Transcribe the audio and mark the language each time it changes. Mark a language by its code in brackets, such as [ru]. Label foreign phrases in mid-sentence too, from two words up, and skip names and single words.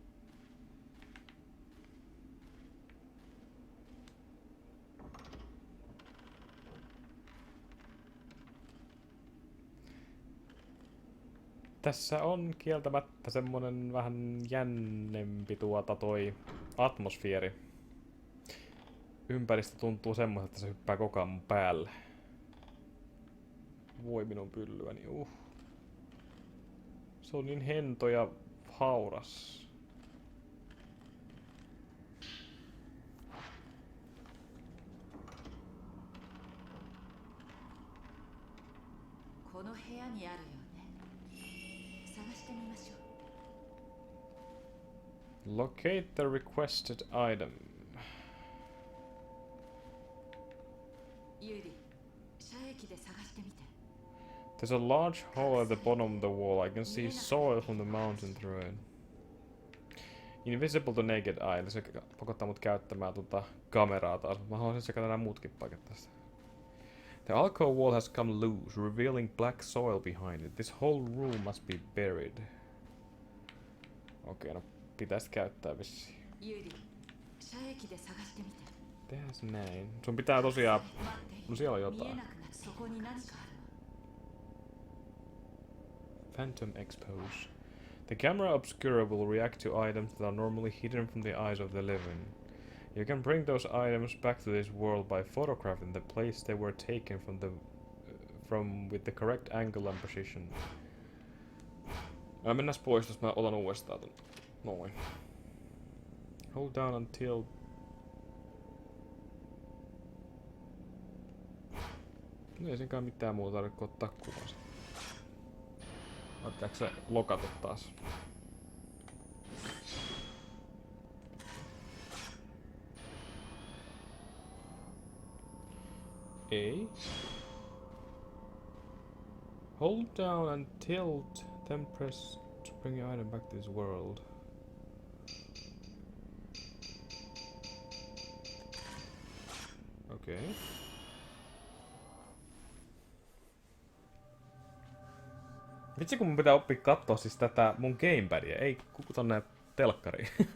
[fi] Tässä on kieltämättä semmonen vähän jännempi toi atmosfeeri. Ympäristö tuntuu semmoiselta, että se hyppää koko ajan mun päälle. Voi minun pyllyäni, Se on niin hento ja hauras. [ja] この部屋にあるよね。探してみましょう。 [en] Locate the requested item. [ja] ユーリ、遮液で探してみて。 [en] There's a large hole at the bottom of the wall. I can see soil from the mountain through it. Invisible to naked eye. [fi] Se pakottaa mut käyttämään kameraa taas. Mä haluaisin sekata nämä muutkin paikat tästä. [en] The alcove wall has come loose, revealing black soil behind it. This whole room must be buried. [fi] Okei, no pitäis käyttää vissiin. Tehdääs näin. Sun pitää tosiaan... No siellä on jotain. [en] Phantom expose. The camera obscura will react to items that are normally hidden from the eyes of the living. You can bring those items back to this world by photographing the place they were taken from with the correct angle and position. [fi] Mennään pois, jos mä otan uudestaan ton. Noin. [en] Hold down until... [fi] No ei senkaan mitään muuta tarvitse kuin ottaa kuvasta. Ottaako se lokata taas? Ei. [en] Hold down and tilt, then press to bring your item back to this world. [fi] Okei. Okay. Vitsi kun mun pitää oppia kattoo siis tätä mun gamepadia, ei kuku tonne telkkariin.